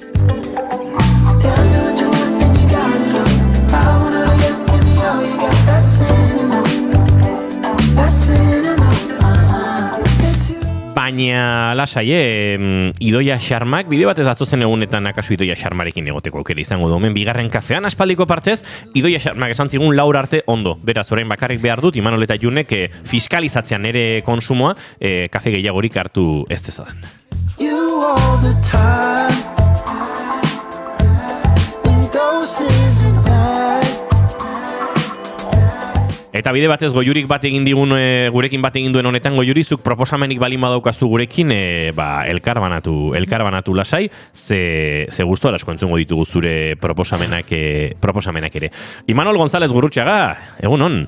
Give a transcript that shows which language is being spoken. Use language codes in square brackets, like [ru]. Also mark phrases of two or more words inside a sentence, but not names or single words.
[eu] Baina lasai, Idoia Xarmak, bide batez datozen egunetan akaso Idoia Xarmarekin egoteko aukera izango domen bigarren kafean, aspaldiko partez, Idoia Xarmak esan zigun laur arte ondo. Beraz, orain bakarrik behar dut, Imanol eta Junek fiskalizatzean ere konsumoa, kafe gehiagorik hartu ez dezadan. [en] you all the time. In doses at night. [eu] Eta bide batez Goiurik bat egin digun, gurekin bat egin duen honetan, Goiurizuk proposamenik balin badaukazu gurekin, elkarbanatu lasai, ze gustora asko entzungo ditugu zure proposamenak ere. Imanol González Gurrutxaga, egunon?